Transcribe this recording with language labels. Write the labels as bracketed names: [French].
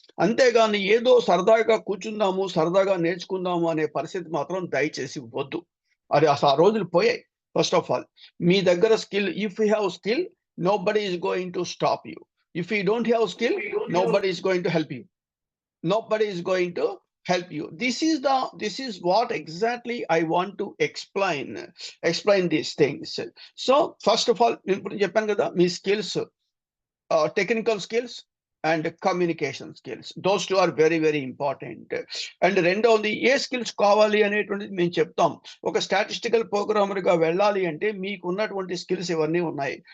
[Telugu] అంతేగాని ఏదో సరదాగా కూర్చుందాము, సరదాగా నేర్చుకుందాము అనే పరిస్థితి మాత్రం దయచేసి వద్దు. అది ఆ రోజులు పోయాయి. [English] first of all [Telugu] మీ దగ్గర [English] Skill if you have skill nobody is going to stop you. If you don't have skill nobody is going to help you. Nobody is going to help you. This is what exactly I want to explain these things. So first of all [Telugu] ఇప్పుడు చెప్పాను కదా మీ [English] Skills technical skills and communication skills those two are very very important. [Telugu] And రెండవది ఏ skills కావాలి అనేటువంటిది మేము చెప్తాం. ఒక statistical ప్రోగ్రామర్గా వెళ్ళాలి అంటే మీకు ఉన్నటువంటి స్కిల్స్ ఇవన్నీ ఉన్నాయి.